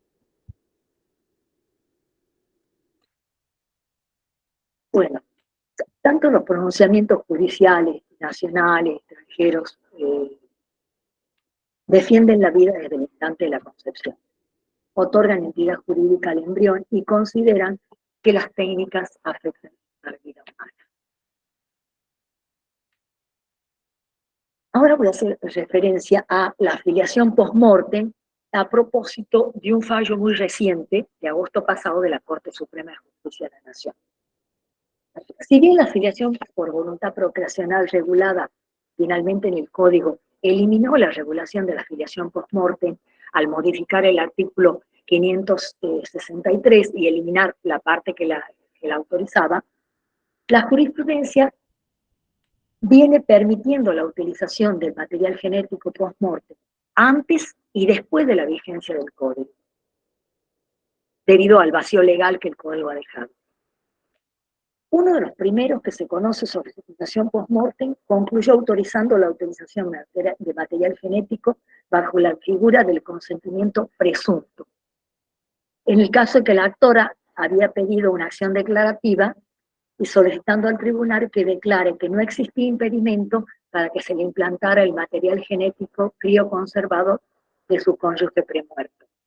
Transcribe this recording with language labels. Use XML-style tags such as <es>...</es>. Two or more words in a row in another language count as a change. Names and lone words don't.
<es>Bueno, tanto los pronunciamientos judiciales, nacionales, extranjeros, defienden la vida desde el instante de la concepción, otorgan entidad jurídica al embrión y consideran que las técnicas afectan a la vida humana. Ahora voy a hacer referencia a la afiliación post-mortem a propósito de un fallo muy reciente, de agosto pasado, de la Corte Suprema de Justicia de la Nación. Si bien la afiliación por voluntad procreacional regulada finalmente en el Código eliminó la regulación de la afiliación post-mortem al modificar el artículo 563 y eliminar la parte que la autorizaba, la jurisprudencia viene permitiendo la utilización del material genético post-mortem antes y después de la vigencia del Código, debido al vacío legal que el Código ha dejado. Uno de los primeros que se conoce sobre fecundación post-mortem concluyó autorizando la utilización de material genético bajo la figura del consentimiento presunto. En el caso de que la actora había pedido una acción declarativa, y solicitando al tribunal que declare que no existía impedimento para que se le implantara el material genético crioconservado de su cónyuge premuerto.</es>